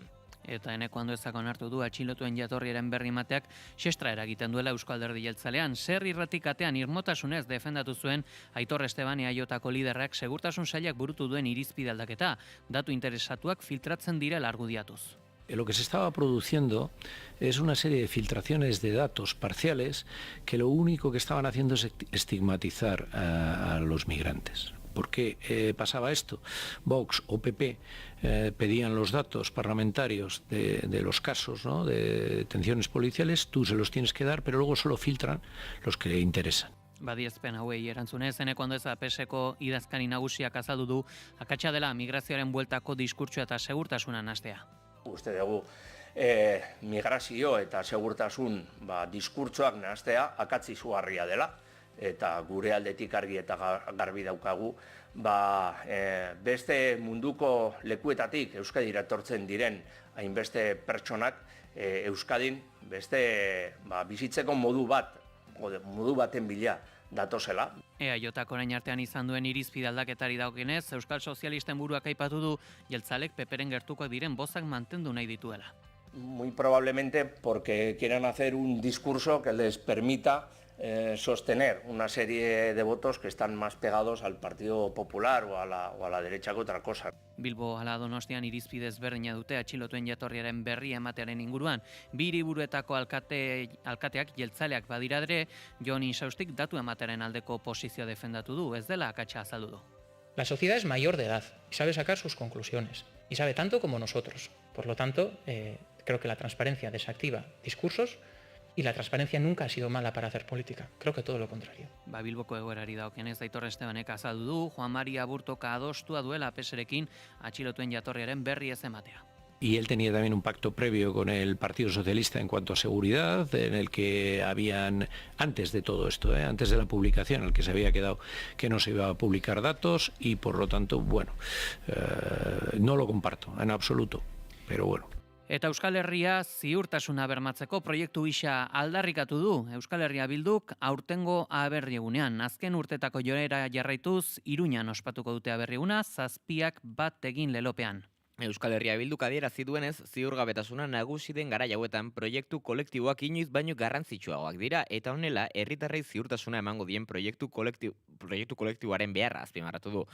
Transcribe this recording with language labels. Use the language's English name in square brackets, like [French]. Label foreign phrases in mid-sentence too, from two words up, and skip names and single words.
[Basque] Eta Eneko Anduezak onartu du atxilotuen jatorriaren berri emateak xestra eragiten duela Eusko Alderdi Jeltzalean. Zer irratikatean irmotasunez defendatu zuen Aitor Esteban EAJko liderrak segurtasun sailak burutu duen irizpide aldaketa, datu interesatuak filtratzen direla argudiatuz. [Spanish] Lo que se estaba produciendo es una serie de filtraciones de datos parciales que lo único que estaban haciendo es estigmatizar a los migrantes. ¿Por qué pasaba esto? Vox o PP pedían los datos parlamentarios de los casos, ¿no?, de detenciones policiales, tú se los tienes que dar, pero luego solo filtran los que le interesan. [Basque] Badiezpen hauei erantzunez, Eneko Andueza PSeko idazkari nagusiak azaldu du akatsa dela migrazioaren bueltako diskurtsoa eta segurtasuna nahastea. Uste dugu migrazio eta segurtasun diskurtsoak nahastea akatsi izugarria dela, eta gure aldetik argi eta garbi daukagu, beste munduko lekuetatik Euskadira etortzen diren hainbeste pertsonak Euskadin beste bizitzeko modu baten bila datozela. EAJak orain artean izan duen irizpide aldaketari dagokionez, Euskal Sozialisten buruak aipatu du Jeltzalek PPren gertukoak diren bozak mantendu nahi dituela. [Spanish] Muy probablemente porque quieren hacer un discurso que les permita sostener una serie de votos que están más pegados al Partido Popular o a la derecha que otra cosa. [Basque] Bilbo ala Donostian irizpide ezberdina dute atxilotuen jatorriaren berri ematearen inguruan. 2 hiriburuetako alkateak jeltzaleak badira ere, Jon Insaustik datu ematearen aldeko posizioa defendatu du, ez dela akatsa azaldu du. [Spanish] La sociedad es mayor de edad y sabe sacar sus conclusiones. Y sabe tanto como nosotros. Por lo tanto, creo que la transparencia desactiva discursos y la transparencia nunca ha sido mala para hacer política. Creo que todo lo contrario. [Basque] Bilboko egoerari dagokionez Aitor Estebanek azaldu du, Juan Mari Aburtoka adostua duela PSrekin atxilotuen jatorriaren berri ez ematea. [Spanish] y él tenía también un pacto previo con el Partido Socialista en cuanto a seguridad, en el que habían, antes de todo esto, antes de la publicación, en el que se había quedado que no se iba a publicar datos y por lo tanto, bueno, no lo comparto en absoluto, pero bueno. [Basque] Eta Euskal Herria ziurtasuna bermatzeko proiektu gisa aldarrikatu du Euskal Herria Bilduk aurtengo aberriegunean. Azken urtetako joera jarraituz, Iruñan ospatuko dute aberrieguna, 7:1 egin lelopean. Euskal Herria Bilduk adierazi duenez, ziurgabetasuna nagusi den garai hauetan proiektu kolektiboak inoiz baino garrantzitsuagoak dira eta honela herritarrei ziurtasuna emango dien proiektu kolektiboaren beharra azpimarratu du.